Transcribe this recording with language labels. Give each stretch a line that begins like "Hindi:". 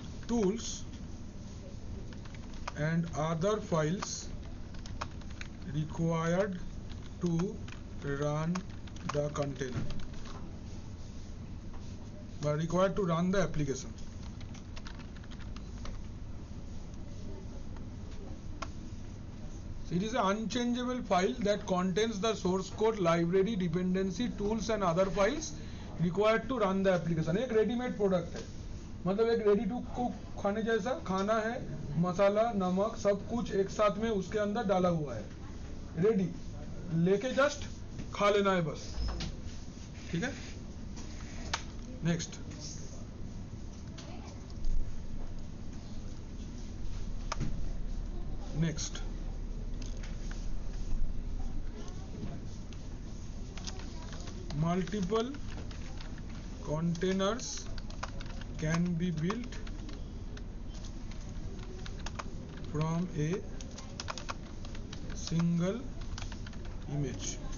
English: tools and other files required to run the container, but required to run the application. It is an unchangeable file that contains the source code, library, dependency, tools and other files required to run the application.
Hindi: एक readymade product है, मतलब एक
English: ready to cook
Hindi: खाने जैसा खाना है, मसाला नमक सब कुछ एक साथ में उसके अंदर डाला हुआ है, रेडी लेके जस्ट खा लेना है बस, ठीक है।
English: Next next multiple containers can be built from a single image.